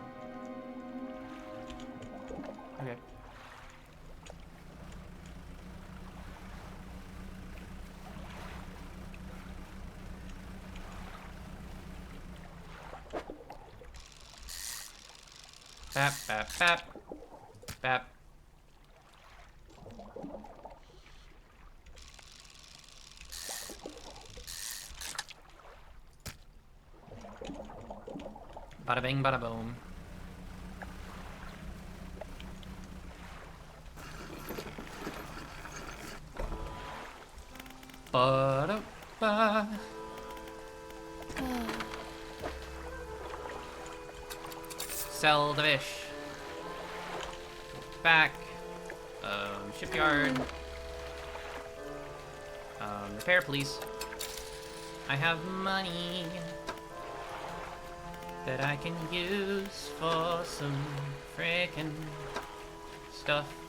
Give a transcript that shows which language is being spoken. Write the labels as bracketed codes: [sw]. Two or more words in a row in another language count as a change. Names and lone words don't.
[en] Okay. Bap, bap, bap. Bap. Bada bing, bada boom. Ba-da-ba. Sell the fish. Back. Shipyard. Repair, please. I have money that I can use for some frickin' stuff.